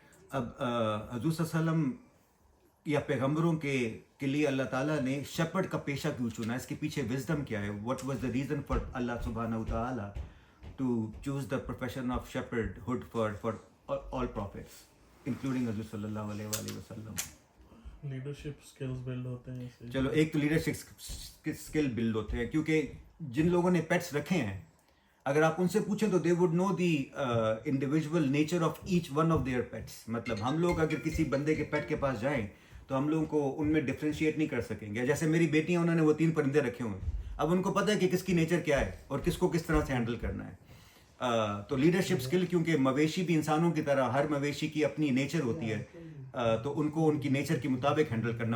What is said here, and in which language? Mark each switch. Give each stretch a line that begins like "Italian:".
Urdu: اب حضور صلی اللہ علیہ وسلم یا پیغمبروں کے لیے اللہ تعالیٰ نے شیپرڈ کا پیشہ کیوں چنا؟ اس کے پیچھے وزڈم کیا ہے؟
English: what was the reason for اللہ سبحانہ وتعالیٰ to choose the profession of shepherdhood for all prophets including
Urdu: حضور صلی اللہ علیہ وآلہ وسلم؟ لیڈرشپ سکلز بلڈ ہوتے ہیں. چلو ایک تو لیڈرشپ سکل بلڈ ہوتے ہیں، کیونکہ جن لوگوں نے پیٹس رکھے ہیں اگر آپ ان سے پوچھیں تو
English: They would know the individual nature of each one of their pets.
Urdu: مطلب ہم لوگ اگر کسی بندے کے پیٹ کے پاس جائیں تو ہم لوگوں کو ان میں ڈفرینشیٹ نہیں کر سکیں گے. جیسے میری بیٹیاں انہوں نے وہ 3 پرندے رکھے ہوئے ہیں, اب ان کو پتہ ہے کہ کس کی نیچر کیا ہے اور کس کو کس طرح سے ہینڈل کرنا ہے. تو لیڈرشپ اسکل, کیونکہ مویشی بھی انسانوں کی طرح ہر مویشی کی اپنی نیچر ہوتی ہے, تو ان کو ان کی نیچر کے مطابق ہینڈل کرنا.